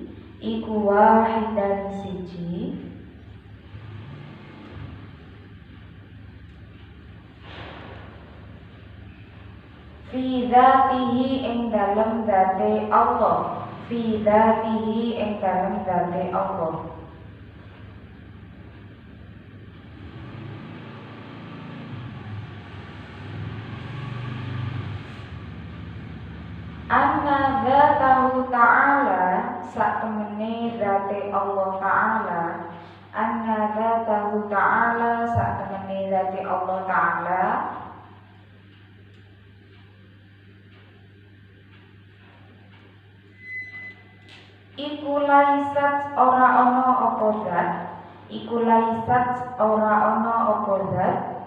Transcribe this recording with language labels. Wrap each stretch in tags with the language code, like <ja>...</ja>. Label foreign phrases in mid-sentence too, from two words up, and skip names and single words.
<jv>Iku wahidan siji.</jv> <ar>في ذاته</ar> <jv>ing dalem dzate Allah.</jv> <ar>في ذاته</ar> <jv>ing dalem dzate Allah.</jv> <ar>أن ذاته تعالى</ar> <jv>satemene dzate Allah ta'ala.</jv> <ar>أن ذاته تعالى</ar> <jv>satemene dzate Allah ta'ala. Iku laisat ora ana apa zat. Iku laisat ora ana apa zat.</jv>